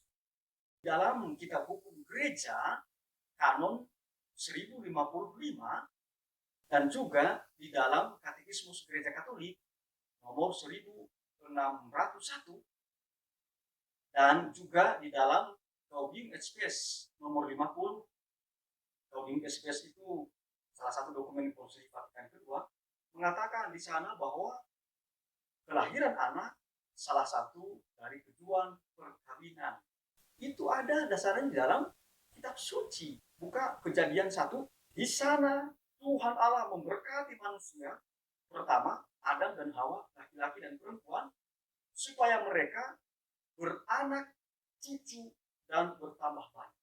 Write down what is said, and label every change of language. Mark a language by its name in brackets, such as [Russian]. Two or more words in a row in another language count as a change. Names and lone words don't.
[Indonesian] Dalam kitab hukum gereja, kanon 1055, dan juga di dalam Katekismus Gereja Katolik nomor 1601, dan juga di dalam Gaudium et Spes nomor 50. Gaudium et Spes itu salah satu dokumen Konsili Vatikan kedua, mengatakan di sana bahwa kelahiran anak salah satu dari tujuan perkawinan. Itu ada dasarnya di dalam kitab suci. Buka Kejadian 1, di sana Tuhan Allah memberkati manusia, pertama Adam dan Hawa, laki-laki dan perempuan, supaya mereka beranak cucu dan bertambah banyak.